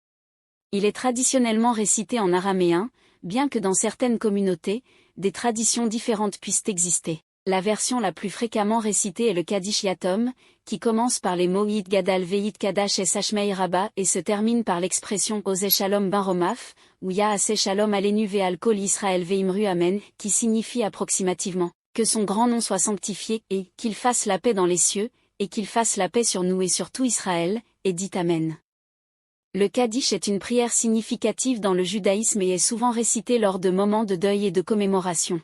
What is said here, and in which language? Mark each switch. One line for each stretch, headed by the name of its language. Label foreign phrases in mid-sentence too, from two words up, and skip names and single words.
French: Il est traditionnellement récité en araméen, bien que dans certaines communautés, des traditions différentes puissent exister. La version la plus fréquemment récitée est le Kaddish Yatom, qui commence par les mots
Aramaic: יתגדל ויתקדש שמיה רבא
French: et se termine par l'expression
Hebrew: עושה שלום במרומיו,
French: ou
Hebrew: יעשה שלום עלינו ועל כל ישראל ואמרו אמן,
French: qui signifie approximativement que son grand nom soit sanctifié et qu'il fasse la paix dans les cieux, et qu'il fasse la paix sur nous et sur tout Israël, et dit Amen. Le Kaddish est une prière significative dans le judaïsme et est souvent récité lors de moments de deuil et de commémoration.